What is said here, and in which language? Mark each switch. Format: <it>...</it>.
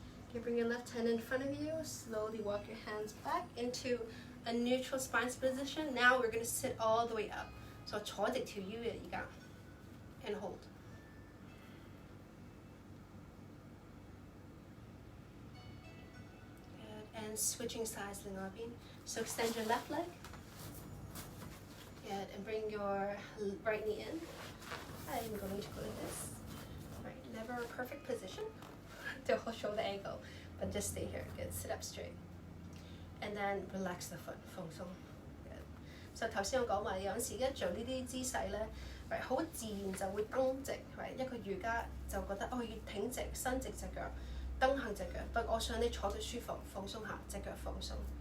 <en>Okay, bring your left hand in front of you. Slowly walk your hands back into a neutral spine position. Now we're going to sit all the way up. So</en> <yue>坐直條腰嘅而家</yue> <en>and hold. And switching sides, so extend your left leg. Good, and bring your right knee in. I'm going to go like this. Right, never a perfect position. Don't show the ankle, but just stay here. Good, sit up straight. And then relax the foot,</en> <yue>放鬆.</yue> <en>Good. So</en> <yue>頭先我講話有陣時一做呢啲姿勢咧，</yue> <en>right</en> <yue>好自然就會蹬直 ，right 一個瑜伽就覺得哦要挺直，伸直隻腳。蹬行隻腳，不過我想你坐到舒服，放鬆下隻腳放鬆。</yue>